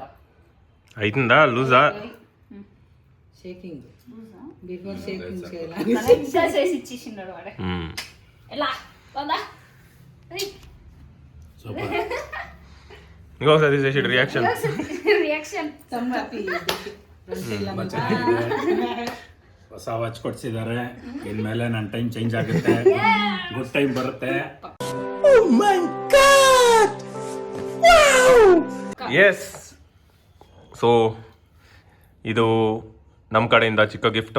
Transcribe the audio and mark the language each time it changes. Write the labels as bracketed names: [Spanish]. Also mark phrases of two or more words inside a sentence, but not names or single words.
[Telugu] అవుతుందా? లూజా? [English] shaking before shaking [Telugu] చేయాలి. కరెక్ట్గా చేసి ఇచ్చేసినాడు వాడే. ఎలా బాగుందా? సూపర్. ఇంకోసారి చేసి రియాక్షన్ [Kannada] ಕಲೆಕ್ಷನ್ ಸಂಗಾತಿ ತುಂಬ ಚೆನ್ನಾಗಿದೆ. ಹೊಸ ವಾಚ್ ಕೊಡ್ಸಿದ್ದಾರೆ. ಇನ್ಮೇಲೆ ನನ್ನ [English] time change [Kannada] ಆಗುತ್ತೆ, [English] good time [Kannada] ಬರುತ್ತೆ. [English] yes, so [Kannada] ಇದು ನಮ್ಮ ಕಡೆಯಿಂದ ಚಿಕ್ಕ ಗಿಫ್ಟು